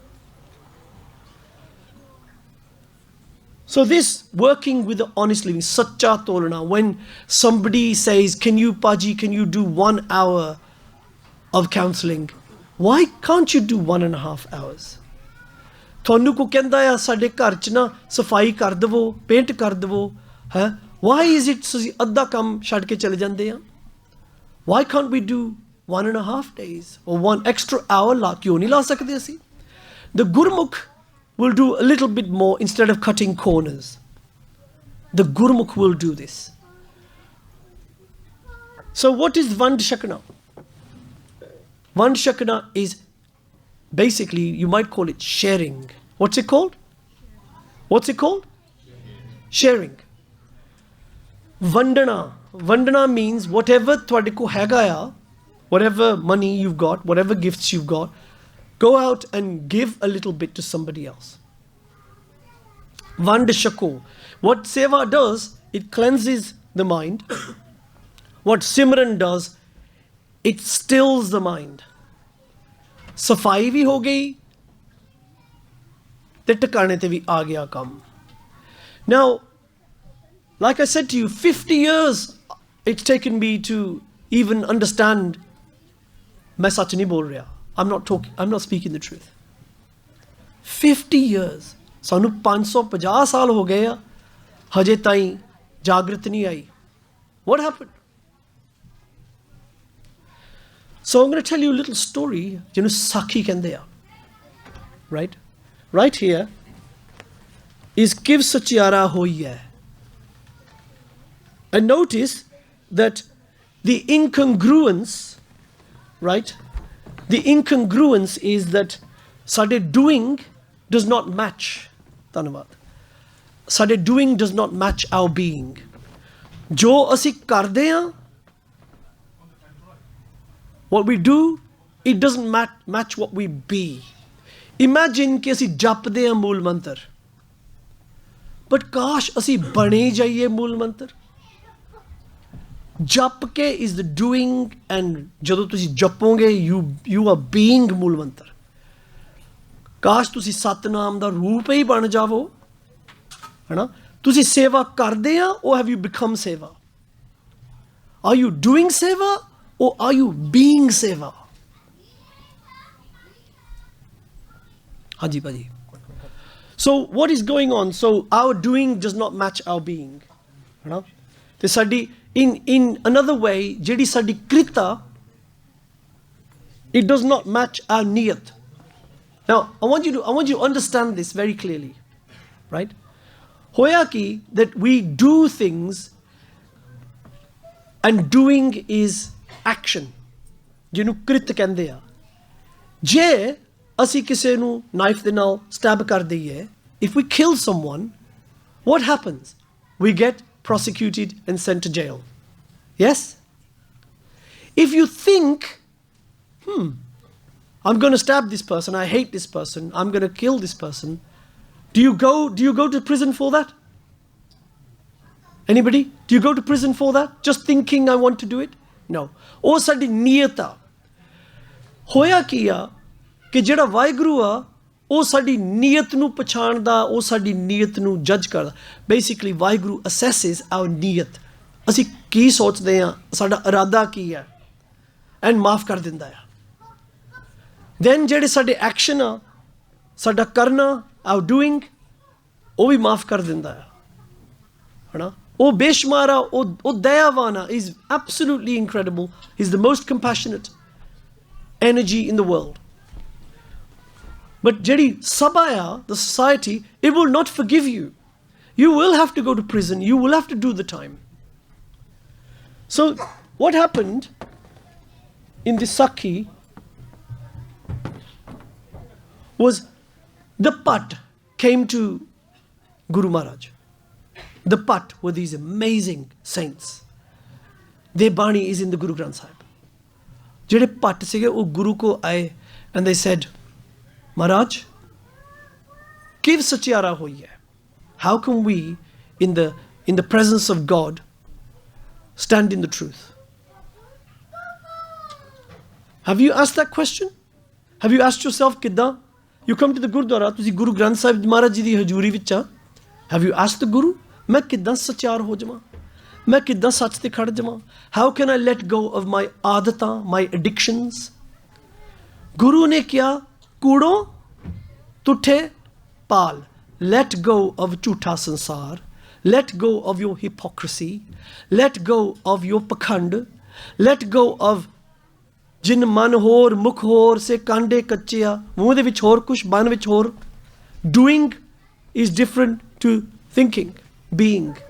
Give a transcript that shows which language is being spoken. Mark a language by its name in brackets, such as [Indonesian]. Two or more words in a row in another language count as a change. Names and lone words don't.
[English] So this working with the honest living, [Punjabi] ਸੱਚਾ ਤੋਲਣਾ, [English] when somebody says, can you do 1 hour of counseling? Why can't you do 1.5 hours? [Punjabi] ਤੁਹਾਨੂੰ ਕੋ ਕਹਿੰਦਾ ਆ ਸਾਡੇ ਘਰ 'ਚ ਨਾ ਸਫਾਈ ਕਰ ਦੇਵੋ, ਪੇਂਟ ਕਰ ਦੇਵੋ, ਹੈ. [English] Why is it [Punjabi] ਤੁਸੀਂ ਅੱਧਾ ਕੰਮ ਛੱਡ ਕੇ ਚਲੇ ਜਾਂਦੇ ਆ? [English] Why can't we do 1.5 days or 1 extra hour? [Punjabi] ਲਾ ਕਿਉਂ ਨਹੀਂ ਲਾ ਸਕਦੇ ਅਸੀਂ? [English] The Gurmukh will do a little bit more instead of cutting corners. The Gurmukh will do this. So what is [Punjabi] ਵੰਡ ਛਕਣਾ? ਵੰਡ ਛਕਣਾ [English] is basically, you might call it sharing. What's it called? What's it called? Sharing. Vandana. Vandana means whatever [Punjabi] ਤੁਹਾਡੇ ਕੋ ਹੈਗਾ ਆ, [English] whatever money you've got, whatever gifts you've got, go out and give a little bit to somebody else. [Punjabi] ਵੰਡ ਛਕੋ. [English] What Seva does, it cleanses the mind. What Simran does, it stills the mind. [Punjabi] ਸਫਾਈ ਵੀ ਹੋ ਗਈ ਤੇ ਟਿਕਾਣੇ ਤੇ ਵੀ ਆ ਗਿਆ ਕੰਮ. [English] Now, like I said to you, 50 years it's taken me to even understand. [Punjabi] ਮੈਂ ਸੱਚ ਨਹੀਂ ਬੋਲ ਰਿਹਾ. [English] I'm not speaking the truth. 50 years. [Punjabi] ਸਾਨੂੰ 550 ਸਾਲ ਹੋ ਗਏ ਆ, ਹਜੇ ਤਾਈਂ ਜਾਗਰਤ ਨਹੀਂ ਆਈ. [English] What happened? So I'm going to tell you a little story. [Punjabi] ਜਿਹਨੂੰ ਸਾਖੀ ਕਹਿੰਦੇ ਆ. [English] Right? Right here is [Punjabi] ਕਿਵ ਸਚਿਆਰਾ ਹੋਈ ਹੈ. [English] And notice that the incongruence, right? The incongruence is that ਸਾਡੇ doing does not match. [Punjabi] ਧੰਨਵਾਦ. [English] ਸਾਡੇ doing does not match our being. [Punjabi] ਜੋ ਅਸੀਂ ਕਰਦੇ ਹਾਂ, [English] what we do, it doesn't match what we be. [Punjabi] Imagine ਕਿ ਅਸੀਂ ਜਪਦੇ ਹਾਂ ਮੂਲ ਮੰਤਰ, but ਕਾਸ਼ ਅਸੀਂ ਬਣੇ ਜਾਈਏ ਮੂਲ ਮੰਤਰ. ਜਪ ਕੇ [English] is the doing, and [Punjabi] ਜਦੋਂ ਤੁਸੀਂ ਜਪੋਗੇ [English] you are being [Punjabi] ਮੂਲ ਮੰਤਰ. ਕਾਸ਼ ਤੁਸੀਂ ਸਤਨਾਮ ਦਾ ਰੂਪ ਹੀ ਬਣ ਜਾਵੋ, ਹੈਨਾ. ਤੁਸੀਂ ਸੇਵਾ ਕਰਦੇ ਆ, [English] or have you become ਸੇਵਾ? Are you doing ਸੇਵਾ or are you being ਸੇਵਾ? [Punjabi] ਹਾਂਜੀ ਭਾਜੀ. [English] So what is going on? So our doing does not match our being, [Punjabi] ਹੈਨਾ. ਤੇ ਸਾਡੀ [English] in another way, [Punjabi] ਜਿਹੜੀ ਸਾਡੀ ਕ੍ਰਿਤਾ, [English] it does not match our niyat. Now I want you to understand this very clearly, right? [Punjabi] ਹੋਇਆ ਕੀ, [English] that we do things, and doing is action, [Punjabi] ਜਿਹਨੂੰ ਕ੍ਰਿਤ ਕਹਿੰਦੇ ਆ. ਜੇ ਅਸੀਂ ਕਿਸੇ ਨੂੰ ਨਾਈਫ ਦੇ ਨਾਲ ਸਟੈਬ ਕਰ ਦਈਏ, [English] if we kill someone, what happens? We get prosecuted and sent to jail. Yes? If you think, I'm going to stab this person, I hate this person, I'm going to kill this person, do you go to prison for that? Anybody? Do you go to prison for that? Just thinking I want to do it? No. Or [Punjabi] ਸਾਡੀ ਨੀਅਤ. ਹੋਇਆ ਕੀ ਆ ਕਿ ਜਿਹੜਾ ਵਾਹਿਗੁਰੂ ਆ ਉਹ ਸਾਡੀ ਨੀਅਤ ਨੂੰ ਪਛਾਣਦਾ, ਉਹ ਸਾਡੀ ਨੀਅਤ ਨੂੰ ਜੱਜ ਕਰਦਾ। [English] Basically Waheguru assesses our [Punjabi] ਨੀਅਤ, ਅਸੀਂ ਕੀ ਸੋਚਦੇ ਹਾਂ, ਸਾਡਾ ਇਰਾਦਾ ਕੀ ਹੈ, ਐਂਡ ਮਾਫ ਕਰ ਦਿੰਦਾ ਆ। ਦੈਨ ਜਿਹੜੇ ਸਾਡੇ ਐਕਸ਼ਨ ਆ, ਸਾਡਾ ਕਰਨਾ, [English] our doing, [Punjabi] ਉਹ ਵੀ ਮਾਫ ਕਰ ਦਿੰਦਾ ਆ, ਹੈ ਨਾ। ਉਹ ਬੇਸ਼ੁਮਾਰ ਆ, ਉਹ ਦਇਆਵਾਨ ਆ, [English] is absolutely incredible, is the most compassionate energy in the world. ਬਟ [Punjabi] ਜਿਹੜੀ ਸਭਾ ਆ, [English] the society, it will not forgive you. You will have to go to prison. You will have to do the time. So what happened in the Sakhi was the Pat came to Guru Maharaj. The Pat were these amazing saints. Their Bani is in the Guru Granth Sahib. [Punjabi] ਜਿਹੜੇ Pat ਸੀਗੇ ਉਹ ਗੁਰੂ ਕੋ ਆਏ [English] and they said, [Punjabi] Maharaj, ਕਿਵ ਸਚਿਆਰਾ ਹੋਈ ਹੈ? [English] How can we, in the presence of God, stand in the truth? Have you asked that question? Have you asked yourself, kidda? You come to the Gurdwara, [Punjabi] ਤੁਸੀਂ ਗੁਰੂ ਗ੍ਰੰਥ ਸਾਹਿਬ ਮਹਾਰਾਜ ਜੀ ਦੀ ਹਜ਼ੂਰੀ ਵਿੱਚ ਆ. [English] Have you asked the Guru? [Punjabi] ਮੈਂ ਕਿੱਦਾਂ ਸਚਿਆਰ ਹੋ ਜਾਵਾਂ? ਮੈਂ ਕਿੱਦਾਂ ਸੱਚ ਤੇ ਖੜ ਜਾਵਾਂ? [English] How can I let go of my ਆਦਤਾਂ, my addictions? [Punjabi] ਗੁਰੂ ਨੇ ਕਿਹਾ, ਕੂੜੋ ਤੁਠੇ ਪਾਲ. [English] Let go of [Punjabi] ਝੂਠਾ ਸੰਸਾਰ. [English] Let go of your hypocrisy. Let go of your pakhand. Let go of [Punjabi] ਜਿਨ ਮਨ ਹੋਰ ਮੁਖ ਹੋਰ ਸੇ ਕਾਂਡੇ ਕੱਚੇ ਆ, ਮੂੰਹ ਦੇ ਵਿੱਚ ਹੋਰ ਕੁਛ, ਮਨ ਵਿੱਚ ਹੋਰ. [English] Doing is different to thinking, being.